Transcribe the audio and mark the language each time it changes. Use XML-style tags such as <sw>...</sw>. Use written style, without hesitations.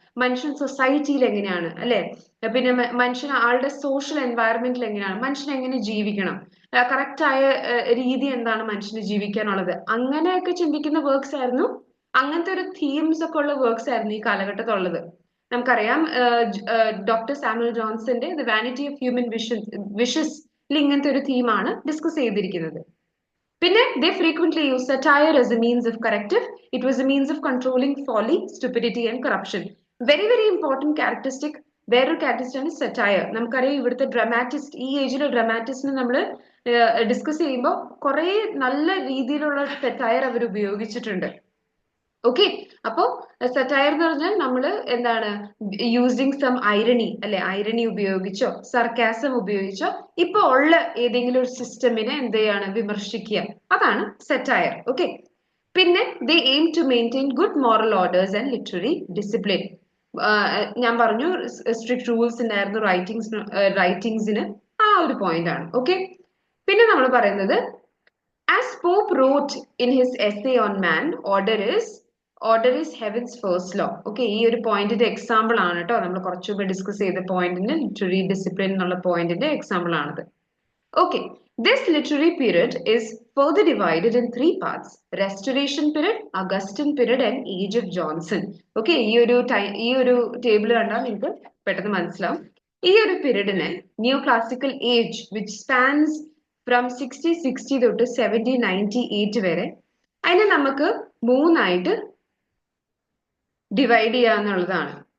<ml>മനുഷ്യൻ സൊസൈറ്റിയിൽ എങ്ങനെയാണ് അല്ലെ, പിന്നെ മനുഷ്യൻ ആളുടെ സോഷ്യൽ എൻവയറമെന്റിൽ എങ്ങനെയാണ്, മനുഷ്യൻ എങ്ങനെ ജീവിക്കണം, കറക്റ്റ് ആയ രീതി എന്താണ് മനുഷ്യന് ജീവിക്കാനുള്ളത്, അങ്ങനെയൊക്കെ ചിന്തിക്കുന്ന വർക്ക്സ് ആയിരുന്നു. അങ്ങനത്തെ ഒരു തീംസ് ഒക്കെ ഉള്ള വർക്ക്സ് ആയിരുന്നു ഈ കാലഘട്ടത്തുള്ളത്. നമുക്കറിയാം doctor Samuel ജോൺസന്റെ the vanity of human wishes ഇങ്ങനത്തെ ഒരു തീമാണ് ഡിസ്കസ് ചെയ്തിരിക്കുന്നത്.</ml> <en>പിന്നെ they frequently use satire as a means of corrective. It was a means of controlling folly, stupidity and corruption. Very important characteristic.</en> <ml>വേറൊരു characteristic ആണ് satire. നമുക്കറിയാം ഇവിടുത്തെ dramatist, ഈ ഏജിലെ ഡ്രമാറ്റിസ്റ്റിനെ നമ്മൾ ഡിസ്കസ് ചെയ്യുമ്പോൾ കുറെ നല്ല രീതിയിലുള്ള സറ്റയർ അവർ ഉപയോഗിച്ചിട്ടുണ്ട്. ഓക്കെ അപ്പോ സറ്റയർ എന്ന് പറഞ്ഞാൽ നമ്മൾ എന്താണ് യൂസിങ് സം ഐറണി അല്ലെ, ഐറണി ഉപയോഗിച്ചോ സർക്കാസം ഉപയോഗിച്ചോ ഇപ്പൊ ഉള്ള ഏതെങ്കിലും ഒരു സിസ്റ്റമിനെ എന്ത് ചെയ്യാണ് വിമർശിക്കുക, അതാണ് സറ്റയർ.</ml> <en>Okay പിന്നെ they aim to maintain good moral orders and literary discipline.</en> <ml>ഞാൻ പറഞ്ഞു സ്ട്രിക്ട് റൂൾസ് ഉണ്ടായിരുന്നു റൈറ്റിംഗ്സിന്, ആ ഒരു പോയിന്റ് ആണ്.</ml> <en>okay</en> <ml>പിന്നെ നമ്മൾ പറയുന്നത്</ml> <en>As Pope wrote in his essay on man, order is heaven's first law.</en> <ml>Okay ഈ ഒരു പോയിന്റിന്റെ എക്സാമ്പിൾ ആണ് കേട്ടോ, നമ്മൾ കുറച്ചു മുമ്പ് ഡിസ്കസ് ചെയ്ത പോയിന്റിന് ലിറ്റററി ഡിസിപ്ലിൻ എന്നുള്ള പോയിന്റിന്റെ എക്സാമ്പിൾ ആണത്.</ml> <en>Okay, this literary period is further divided in three parts: Restoration period, Augustan period and Age of Johnson.</en> <ml>Okay, ഈ ഒരു ടേബിൾ കണ്ടാൽ നിങ്ങൾക്ക് പെട്ടെന്ന് മനസ്സിലാവും. ഈ ഒരു പീരീഡിനെ new classical age which spans from 1660 തൊട്ട് 1798 വരെ, അതിനെ നമുക്ക് മൂന്നായിട്ട് ഡിവൈഡ് ചെയ്യാന്നുള്ളതാണ്.</ml>